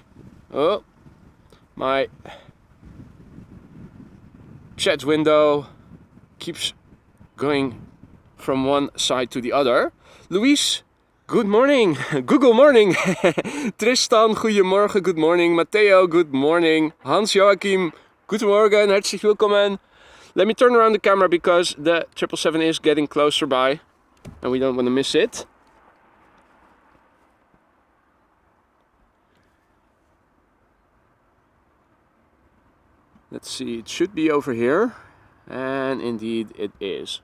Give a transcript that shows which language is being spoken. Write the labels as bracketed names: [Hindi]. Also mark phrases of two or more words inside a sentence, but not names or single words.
[English] Oh, my chat window keeps going from one side to the other. Luis, good morning. Google morning. Tristan, goedemorgen, good morning. Matteo, good morning. [Dutch] Hans Joachim, goedemorgen, [German] herzlich willkommen. [English] Let me turn around the camera because the 777 is getting closer by and we don't want to miss it. Let's see, it should be over here, and indeed it is.